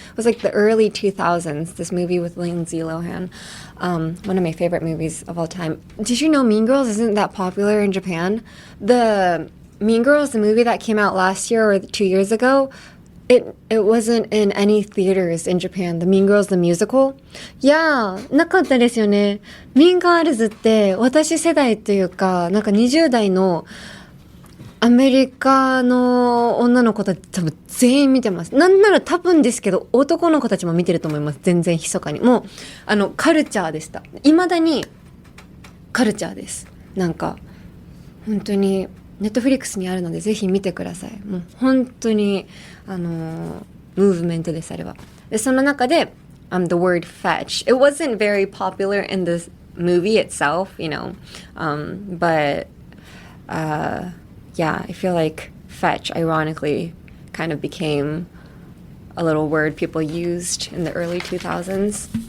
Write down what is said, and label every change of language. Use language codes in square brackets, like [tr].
[en] It was like the early 2000s, this movie with Lindsay Lohan. One of my favorite movies of all time. Did you know Mean Girls isn't that popular in Japan? The Mean Girls, the movie that came out last year or 2 years ago, it wasn't in any theaters in Japan. The Mean Girls, the musical. [ja] Yeah, なかったですよね。Mean Girls って私世代というか、なんか20代のアメリカの女の子たち多分全員見てます。なんなら多分ですけど、男の子たちも見てると思います。全然密かに。もう、カルチャーでした。未だにカルチャーです。なんか、本当に、ネットフリックスにあるのでぜひ見てください。もう本当にムーブメントですあれは。でその中で [en] the word fetch. It wasn't very popular in the movie itself, you know, but yeah, I feel like fetch ironically kind of became a little word people used in the early 2000s.